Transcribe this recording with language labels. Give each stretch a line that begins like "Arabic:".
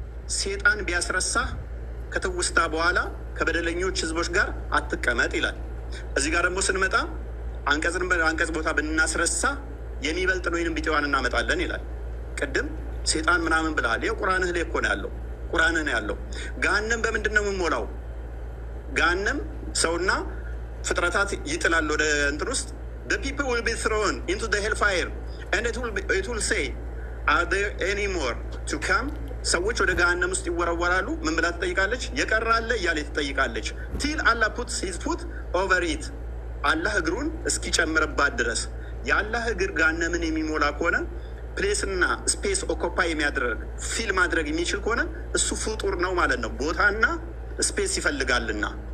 Amharic: ሴጣን ቢያስረሳ ከትውስታ በኋላ ከበደለኞች ህዝቦች ጋር አትቀመጥ ይላል። እዚህ ጋር ደግሞ ስንመጣ አንቀጽ ቦታ ብናስረሳ የሚበልጥን ወይንም ቢጤዋን እናመጣለን ይላል። ቅድም ሴጣን ምናምን ብለሃል። ይኸው ቁርአንህ ላይ እኮ ነው ያለው። ቁርአንህ ነው ያለው። ገሃነም በምንድን ነው የምንሞላው? ገሃነም ሰውና ፍጥረታት ይጥላል ወደ እንትን ውስጥ
English: the people will be thrown into the hellfire and it will say are there any more to come።
Amharic: ሰዎች ወደ ገሃነም ውስጥ ይወረወራሉ። ምን ብላ ትጠይቃለች? የቀራለ እያለ ትጠይቃለች።
English: till Allah puts his foot over it።
Amharic: አላህ እግሩን እስኪጨምርባት ድረስ። የአላህ እግር ገሃነምን የሚሞላ ከሆነ ፕሌስና ስፔስ ኦኮፓይ የሚያደርግ ፊል ማድረግ የሚችል ከሆነ እሱ ፍጡር ነው ማለት ነው። ቦታና ስፔስ ይፈልጋልና